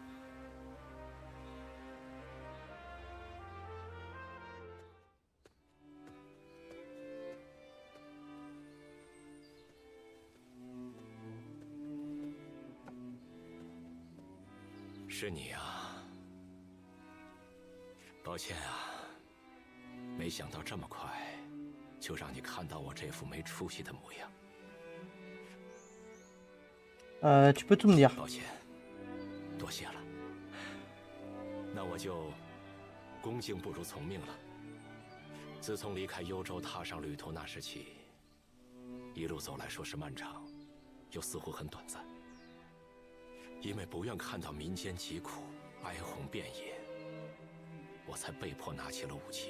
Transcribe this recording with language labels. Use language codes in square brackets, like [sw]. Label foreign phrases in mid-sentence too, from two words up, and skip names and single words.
[fr] C'est [zh] 你啊！抱歉啊，没想到这么快就让你看到我这副没出息的模样。 [fr] Tu peux tout me dire. [zh] 抱歉，多谢了。那我就恭敬不如从命了。自从离开幽州，踏上旅途那时起，一路走来，说是漫长，又似乎很短暂。因为不愿看到民间疾苦、哀鸿遍野，我才被迫拿起了武器。